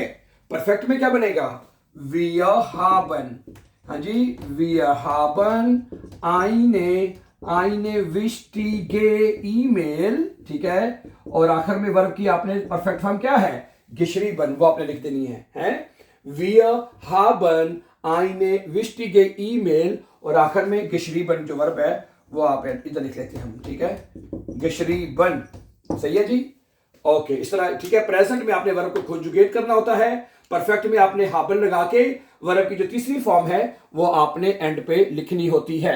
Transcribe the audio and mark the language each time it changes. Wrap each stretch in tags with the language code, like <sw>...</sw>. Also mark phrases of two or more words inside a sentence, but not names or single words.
<hi>परफेक्ट में क्या बनेगा,</hi> <de>wir haben,</de> <hi>हाँ जी,</hi> <de>wir haben eine wichtige E-Mail,</de> <hi>ठीक है। और आखिर में वर्ब की आपने</hi> <en>perfect form</en> <hi>क्या है, geschrieben, वो आपने लिख देनी है?</hi> <de>Wir haben eine wichtige E-Mail,</de> <hi>और आखिर में geschrieben जो वर्ब है वो आप इधर लिख लेते हैं हम, ठीक है, geschrieben, सही है जी। ओके इस तरह, ठीक है। प्रेजेंट में आपने वर्ब को कंजुगेट करना होता है, परफेक्ट में आपने हाबन लगा के वर्ब की जो तीसरी फॉर्म है वो आपने एंड पे लिखनी होती है।</hi>